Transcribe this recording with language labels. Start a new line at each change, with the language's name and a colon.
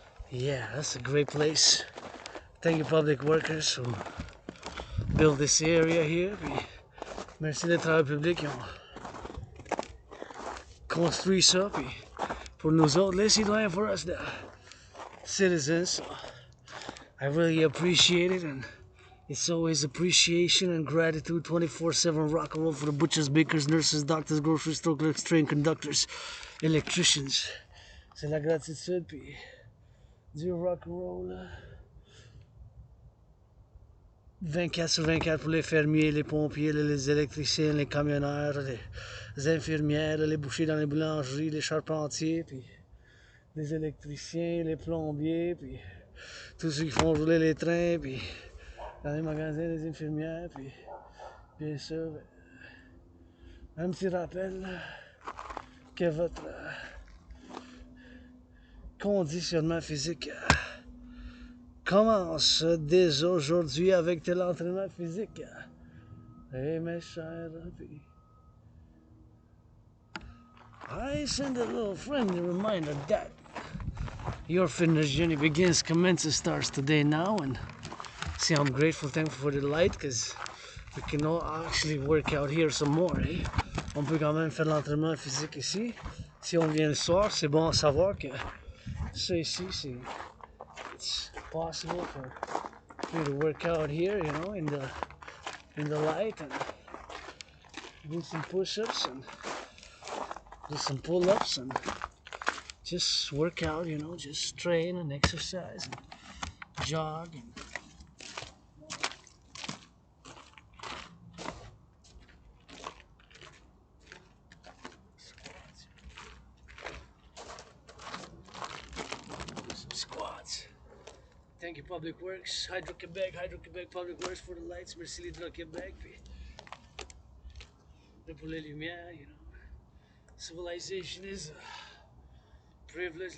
English: Yeah, that's a great place. Thank you, public workers, who built this area here.
French: Puis merci les travailleurs publics qui ont construit ça. Puis pour nous autres, les citoyens,
English: for us, the citizens. So I really appreciate it, and it's always appreciation and gratitude 24/7 rock and roll for the butchers, bakers, nurses, doctors, grocery store clerks, train conductors, electricians.
French: C'est la gratitude, puis du rock and roll. 24/24 pour les fermiers, les pompiers, les électriciens, les camionneurs, les infirmières, les bouchers dans les boulangeries, les charpentiers, puis les électriciens, les plombiers, puis tous ceux qui font rouler les trains, puis dans les magasins, les infirmières, puis bien sûr, un petit rappel que votre conditionnement physique commence dès aujourd'hui avec de l'entraînement physique. Hey mes chers amis,
English: I send a little friendly reminder that your fitness journey commences, starts today now. And see, I'm grateful, thankful for the light, because we can all actually work out here some more. Eh?
French: On peut quand même faire de l'entraînement physique ici. Si on vient le soir, c'est bon à savoir que ça ici,
English: it's possible for you to work out here, you know, in the light. And do some push-ups and do some pull-ups and just work out, you know, just train and exercise and jog and some squats. Thank you, Public Works, Hydro-Québec, Public Works for the lights.
French: Merci l'Hydro-Québec. Puis pour les lumières,
English: you know. Civilization is a privilege.